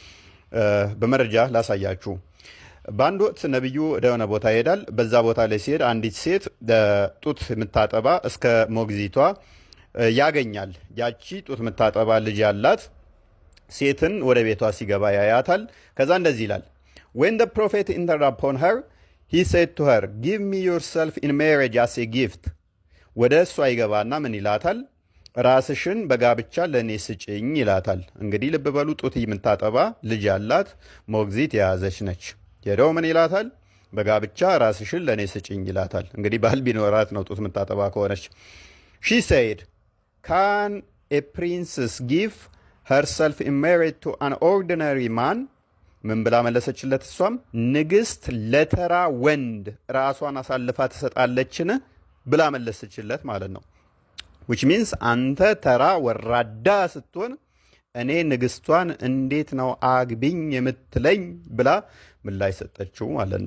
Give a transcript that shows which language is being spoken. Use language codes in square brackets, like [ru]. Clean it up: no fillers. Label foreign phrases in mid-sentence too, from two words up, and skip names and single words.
[am] በመረጃ ላሳያችሁ። በአንድ ወቅት ነብዩ ወደሆነ ቦታ ይሄዳል። በዛ ቦታ ላይ ሲሄድ አንዲት ሴት ጡት የምታጠባ እስከ ሞግዚቷ ያገኛል። ያቺ ጡት የምታጠባ ልጅ ያላት ሴትን ወደ ቤቷ ሲገባ ያያታል። ከዛ እንደዚህ ይላል [en] When the prophet entered upon her, he said to her, Give me yourself in marriage as a gift. [am] ወደ እሷ ይገባና ምን ይላታል? ራስሽን በጋብቻ ለእኔ ስጭኝ ይላታል። እንግዲህ ልብ በሉ፣ ጡት የምታጠባ ልጅ ያላት ሞግዚት የያዘች ነች። ሄደው ምን ይላታል? በጋብቻ ራስሽን ለእኔ ስጭኝ ይላታል። እንግዲህ ባል ቢኖራት ነው ጡት የምታጠባ ከሆነች። [en] She said, Can a princess give herself in marriage to an ordinary man? [am] ምን ብላ መለሰችለት? እሷም ንግስት ለተራ ወንድ ራሷን አሳልፋ ትሰጣለችን ብላ መለሰችለት ማለት ነው። [en] which means [am] አንተ ተራ ወራዳ ስትሆን እኔ ንግስቷን እንዴት ነው አግቢኝ የምትለኝ ብላ ምላሽ ሰጠችው ማለት